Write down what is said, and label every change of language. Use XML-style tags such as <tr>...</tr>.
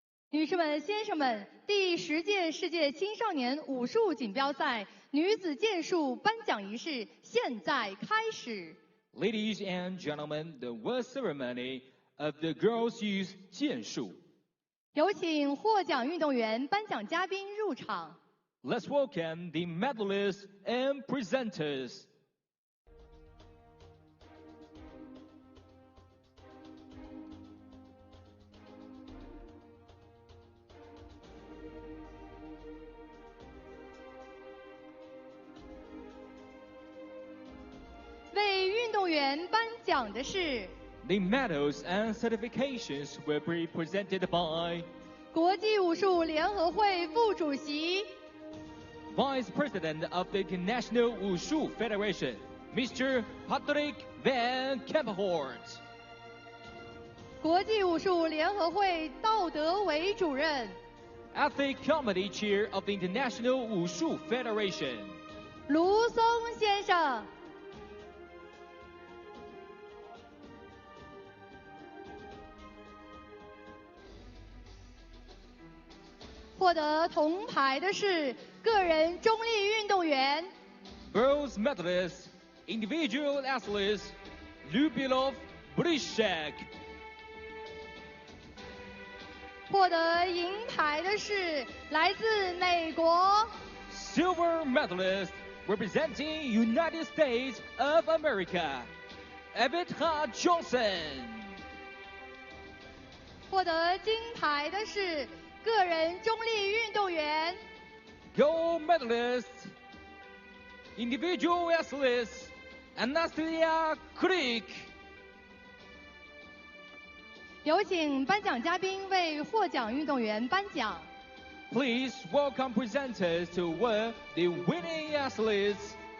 <zh>女士们、先生们，第10届世界青少年武术锦标赛女子剑术颁奖仪式现在开始。</zh> <en>Ladies and gentlemen, the World Ceremony of the Girls Use 剑术。</en> <zh>有请获奖运动员、颁奖嘉宾入场。</zh> <en>Let's welcome the medalists and presenters.</en> <zh>为运动员颁奖的是</zh> <en>The medals and certifications will be presented by</en> <zh>国际武术联合会副主席</zh> <en>Vice President of the International Wushu Federation, Mr. Patrick Van Kempenhoort.</en> <zh>国际武术联合会道德委主任</zh> <en>Ethics Committee Chair of the International Wushu Federation.</en> <zh>卢松先生。获得铜牌的是个人中立运动员</zh> <en>Bronze medalist, individual athletes, Lyubimov Brishek.</en> <zh>获得银牌的是来自美国</zh> <en>Silver medalist, representing United States of America, Evita Johnson.</en> <zh>获得金牌的是个人中立运动员</zh> <en>Gold medalist, individual athletes, Anastasia Creek.</en> <zh>有请颁奖嘉宾为获奖运动员颁奖。</zh> <en>Please welcome presenters to award the winning athletes.</en>